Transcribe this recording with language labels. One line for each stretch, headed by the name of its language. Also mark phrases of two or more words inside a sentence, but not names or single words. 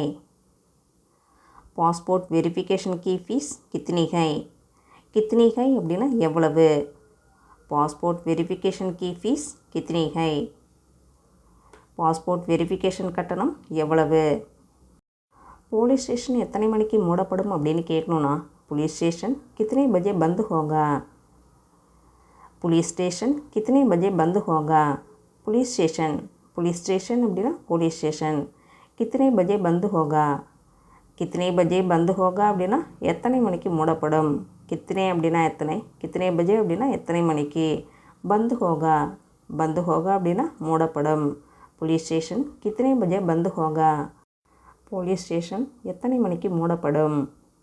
English: passport verification
Hindi: की फीस कितनी है. कितनी है
Tamil: அப்படின்னா எவ்வளவு.
English: passport verification
Hindi: की फीस कितनी है.
English: passport verification
Tamil: கட்டணம் எவ்வளவு.
English: police station
Tamil: எத்தனை மணிக்கு மூடப்படும் அப்படின்னு கேட்கணுன்னா
Hindi: पुलिस स्टेशन कितने बजे बंद होगा. पुलिस स्टेशन कितने बजे बंद होगा.
English: police station அப்படின்னா police station.
Hindi: कितने बजे बंद होगा. कितने बजे बंद होगा
Tamil: அப்படின்னா எத்தனை மணிக்கு மூடப்படும். कितने அப்படின்னா எத்தனை,
Hindi: कितने बजे
Tamil: அப்படின்னா எத்தனை மணிக்கு.
Hindi: बंद होगा
Tamil: அப்படின்னா மூடப்படும்.
Hindi: पुलिस स्टेशन कितने बजे बंद होगा.
English: police station
Tamil: எத்தனை மணிக்கு மூடப்படும்.